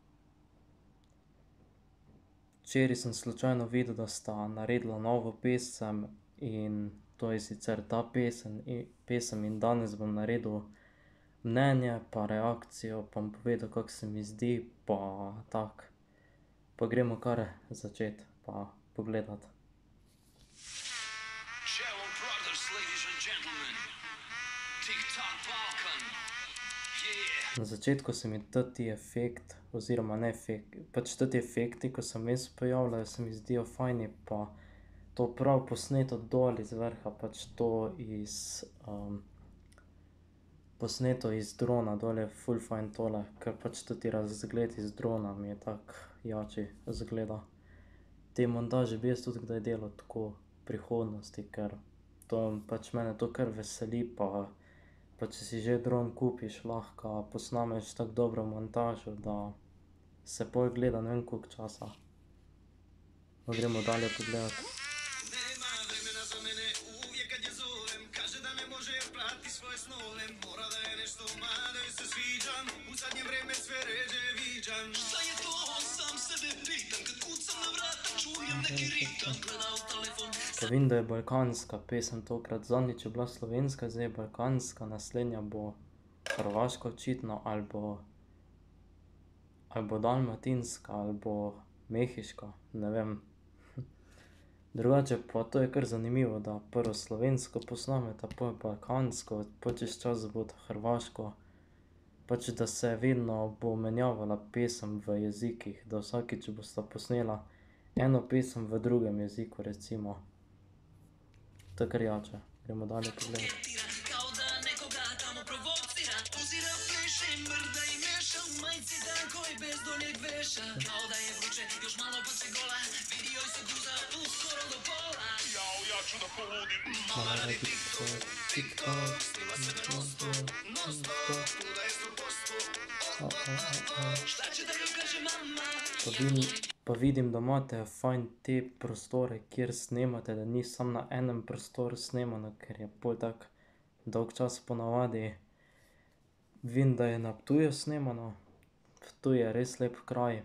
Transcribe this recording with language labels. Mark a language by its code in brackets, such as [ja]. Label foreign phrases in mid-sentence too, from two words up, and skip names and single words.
[sl] Včeraj sem slučajno videl, da sta naredila novo pesem, in to je sicer ta pesem, in danes bom naredil mnenje pa reakcijo, pa bom povedal, kako se mi zdi, pa tako. Pa gremo kar začeti pa pogledati. [en] Jello Brothers, ladies and gentlemen. TikTok Balkan. Yeah. [sl] Na začetku se mi teti efekt, oziroma ne efekt, pač teti efekti, ko se vmes pojavljajo, se mi zdijo fajni, pa to prav posneto dol iz vrha, pač to posneto iz drona, dol je ful fajn tole, ker pač teti razgled iz drona mi je tak jači izgleda. Te montaže bi jaz tudi kdaj delal tako v prihodnosti, ker to pač mene to kar veseli, pa če si že dron kupiš, lahko posnameš tako dobro montažo, da se pol gleda ne vem koliko časa. Pa gremo dalje pogledat. [sr] Nema vremena za mene, uvijek kad je zovem, kaže da ne može jer prati svoje snove, mora da je nešto mada joj se sviđam, u zadnje vreme sve ređe viđam. Šta je to, sam sebe pitam, kad kucam na vrata čujem neki ritam, gleda u telefon. [sl] Pa vidim, da je balkanska pesem tokrat, zadnjič je bila slovenska, zdaj je balkanska, naslednja bo hrvaška očitno, ali bo dalmatinska, ali bo mehiška, ne vem. Drugače pa to je kar zanimivo, da prvo slovensko posnameta, pol balkansko, pol čez čas bosta hrvaško. Pač da se vedno bo menjavala pesem v jezikih, da vsakič bosta posnela eno pesem v drugem jeziku recimo. To je kar jače, gremo dalje pogledat. [sr] Kao da nekoga tamo provocira, uzira, pleše, mrda i meša, u majici dan koji bez donjeg veša. Kao da je vruće, još malo pa će gola, vidi joj se guza, skoro do pola. Jao, ja ću da poludim, mala radi TikTok, TikTok, snima se na non-stop, non-stop, kuda je 100%. Šta će da joj kaže mama? [sl] Pa vidim, da imate fajn te prostore, kjer snemate, da ni samo na enem prostoru snemano, ker je pol tako dolg čas ponavadi. Vidim, da je na Ptuju snemano, Ptuj je res lep kraj.